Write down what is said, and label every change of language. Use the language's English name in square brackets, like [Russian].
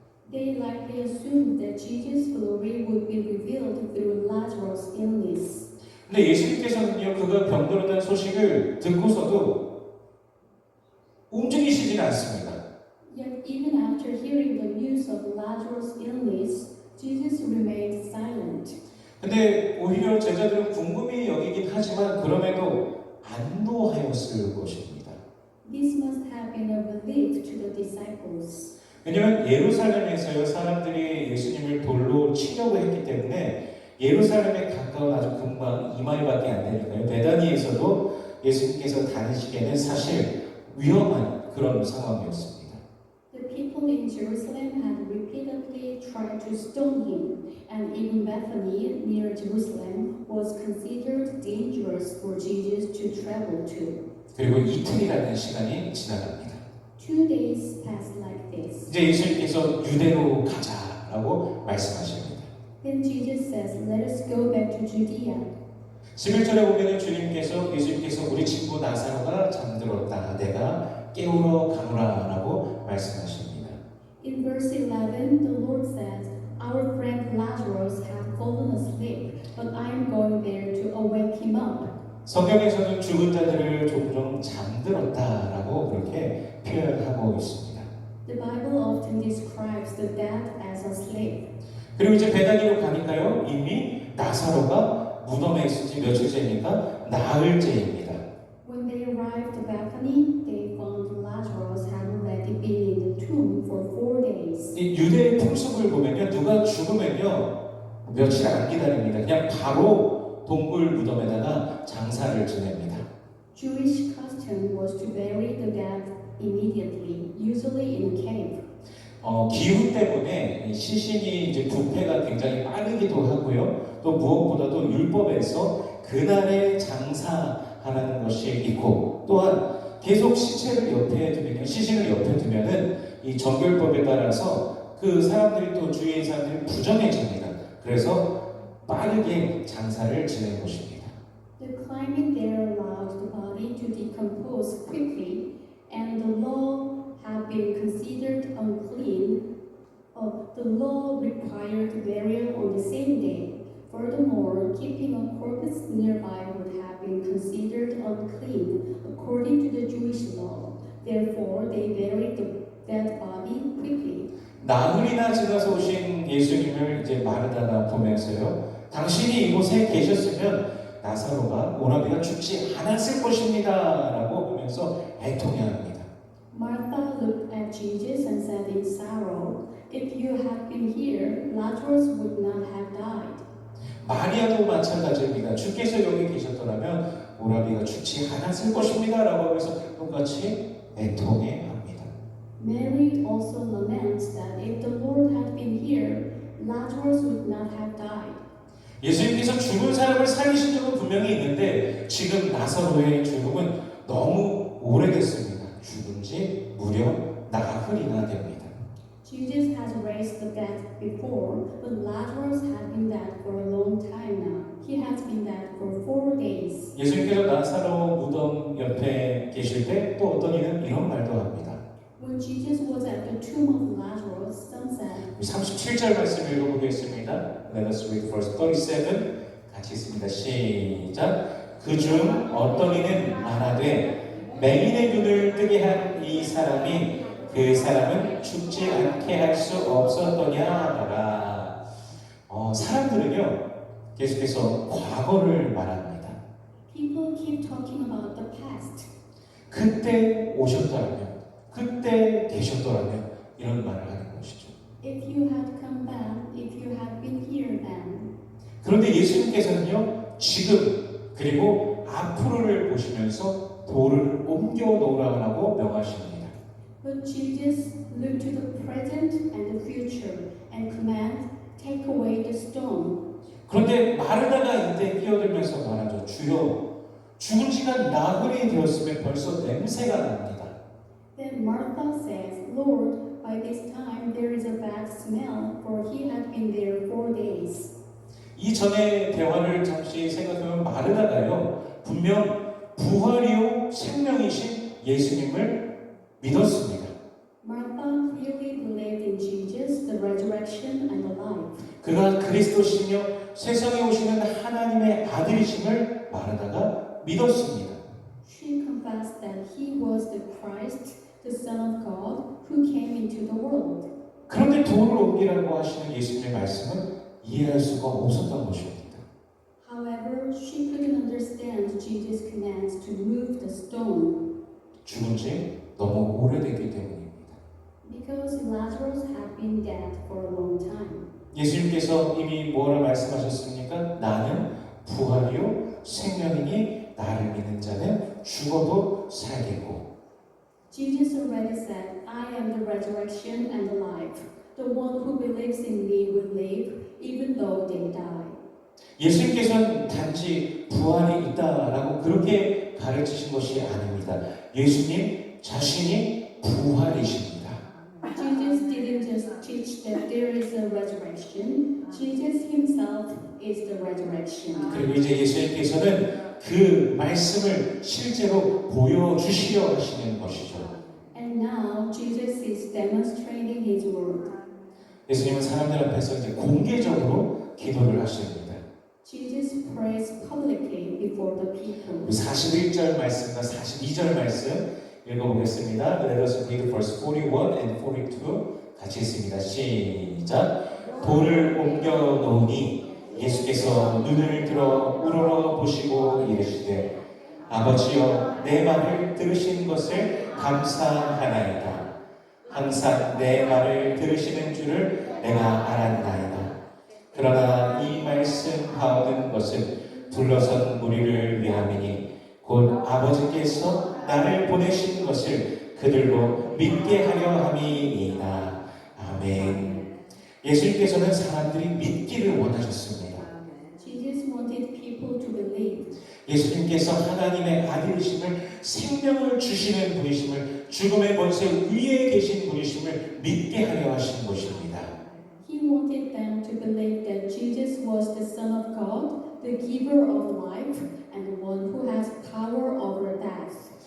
[English] They likely assumed that Jesus' glory would be revealed through Lazarus' illness. [Korean] 근데 예수님께서는요 그가 병들었다는 소식을 듣고서도 움직이시지는 않습니다. [English] Yet even after hearing the news of Lazarus' illness, Jesus remained silent. [Korean] 근데 오히려 제자들은 궁금히 여기긴 하지만 그럼에도 안도하였을 것입니다. [English] This must have been a relief to the disciples. [Korean] 왜냐하면 예루살렘에서요 사람들이 예수님을 돌로 치려고 했기 때문에 예루살렘에 가까운 아주 금방 2마일밖에 안 되니까요. 베다니에서도 예수님께서 다니시기에는 사실 위험한 그런 상황이었습니다. [English] The people in Jerusalem had repeatedly tried to stone him, and even Bethany, near Jerusalem, was considered dangerous for Jesus to travel to. [Korean] 그리고 이틀이라는 시간이 지나갑니다. [English] 2 days passed like this. [Korean] 이제 예수님께서 유대로 가자라고 말씀하십니다. [English] Then Jesus says, "Let us go back to Judea." [Korean] 11절에 보면 예수님께서 우리 친구 나사로가 잠들었다. 내가 깨우러 가노라라고 말씀하십니다. [English] In verse 11, the Lord says, "Our friend Lazarus has fallen asleep, but I am going there to awake him up." [Korean] 성경에서는 죽은 자들을 종종 잠들었다라고 그렇게 표현하고 있습니다. [English] The Bible often describes the dead as asleep. [Korean] 그리고 이제 베다니로 가니까요, 이미 나사로가 무덤에 있은 지 며칠째입니까? 나흘째입니다. [English] When they arrived at Bethany, they found Lazarus had already been in the tomb for 4 days. [Korean] 이 유대의 풍습을 보면요, 누가 죽으면요 며칠 안 기다립니다. 그냥 바로 동굴 무덤에다가 장사를 지냅니다. [English] Jewish custom was to bury the dead immediately, usually in a cave. [Korean] 기후 때문에 이 시신이 이제 부패가 굉장히 빠르기도 하고요. 또 무엇보다도 율법에서 그날에 장사하라는 것이 있고, 또한 계속 시신을 옆에 두면은 이 정결법에 따라서 그 사람들이 또 주위의 사람들이 부정해집니다. 그래서 빠르게 장사를 지낸 것입니다. [English] The climate there allowed the body to decompose quickly, and the law had been considered unclean. The law required burial on the same day. Furthermore, keeping a corpse nearby would have been considered unclean according to the Jewish law. Therefore, they buried the dead body quickly. [Korean] 나흘이나 지나서 오신 예수님을 이제 마르다가 보면서요, 당신이 이곳에 계셨으면 나사로가 오라비가 죽지 않았을 것입니다라고 하면서 애통해합니다. [English] Martha looked at Jesus and said in sorrow, "If you had been here, Lazarus would not have died." [Korean] 마리아도 마찬가지입니다. 주께서 여기 계셨더라면 오라비가 죽지 않았을 것입니다라고 하면서 똑같이 애통해합니다. [English] Mary also laments that if the Lord had been here, Lazarus would not have died. [Korean] 예수님께서 죽은 사람을 살리신 적은 분명히 있는데 지금 나사로의 죽음은 너무 오래됐습니다. 죽은 지 무려 나흘이나 됩니다. [English] Jesus has raised the dead before, but Lazarus had been dead for a long time now. He has been dead for 4 days. [Korean] 예수님께서 나사로 무덤 옆에 계실 때 또 어떤 이는 이런 말도 합니다. [English] When Jesus was at the tomb of Lazarus, some said, [Korean] 37절 말씀 읽어보겠습니다. [English] Let us read verse 37. [Korean] 같이 읽습니다. 시작. 그중 어떤 이는 말하되 맹인의 눈을 뜨게 한 이 사람이 그 사람은 죽지 않게 할 수 없었더냐 하더라. 사람들은요 계속해서 과거를 말합니다. [English] People keep talking about the past. [Korean] 그때 오셨더라면, 그때 계셨더라면 이런 말을 하는 것이죠. [English] If you had come back, if you had been here then. [Korean] 그런데 예수님께서는요 지금 그리고 앞으로를 보시면서 돌을 옮겨 놓으라고 명하십니다. [English] But Jesus looked to the present and the future and command, take away the stone. [Korean] 그런데 마르다가 이때 끼어들면서 말하죠. 주여, 죽은 지가 나흘이 되었으면 벌써 냄새가 납니다. [English] Then Martha says, Lord, by this time there is a bad smell, for he had been there 4 days. [Korean] 이 전의 대화를 잠시 생각하면 마르다가요 분명 부활이요 생명이신 예수님을 믿었습니다. [English] Martha clearly believed in Jesus, the resurrection and the life. [Korean] 그가 그리스도시며 세상에 오시는 하나님의 아들이심을 마르다가 믿었습니다. [English] She confessed that he was the Christ, the Son of God, who came into the world. [Korean] 그런데 돌을 옮기라고 하시는 예수님의 말씀은 이해할 수가 없었던 것입니다. [English] However, she couldn't understand Jesus' commands to move the stone [Korean] 죽은 지 너무 오래됐기 때문입니다. [English] because Lazarus had been dead for a long time. [Korean] 예수님께서 이미 뭐라 말씀하셨습니까? 나는 부활이요 생명이니 나를 믿는 자는 죽어도 살겠고. [English] Jesus already said, I am the resurrection and the life. The one who believes in me will live even though they die. [Korean] 예수님께서는 단지 부활이 있다라고 그렇게 가르치신 것이 아닙니다. 예수님 자신이 부활이십니다. [English] Jesus didn't just teach that there is a resurrection. Jesus himself is the resurrection. [Korean] 그리고 이제 예수님께서는 그 말씀을 실제로 보여주시려 하시는 것이죠. [English] And now Jesus is demonstrating his word. [Korean] 예수님은 사람들 앞에서 이제 공개적으로 기도를 하십니다. [English] Jesus prays publicly before the people. [Korean] 41절 말씀과 42절 말씀 읽어보겠습니다. [English] Let us read verse 41 and 42 [Korean] 같이 읽습니다. 시작. 돌을 옮겨 놓으니 예수께서 눈을 들어 우러러 보시고 이르시되 아버지여 내 말을 들으신 것을 감사하나이다. 항상 내 말을 들으시는 줄을 내가 알았나이다. 그러나 이 말씀 가오는 것은 둘러선 무리를 위함이니 곧 아버지께서 나를 보내신 것을 그들로 믿게 하려 함이니이다. 아멘. 예수님께서는 사람들이 믿기를 원하셨습니다. [English] Jesus wanted people to believe. [Korean] 예수님께서 하나님의 아들이심을 생명을 주시는 분이심을 죽음의 권세 위에 계신 분이심을 믿게 하려 하신 것입니다. [English] He wanted them to believe that Jesus was the Son of God, the giver of life, and the one who has power over death.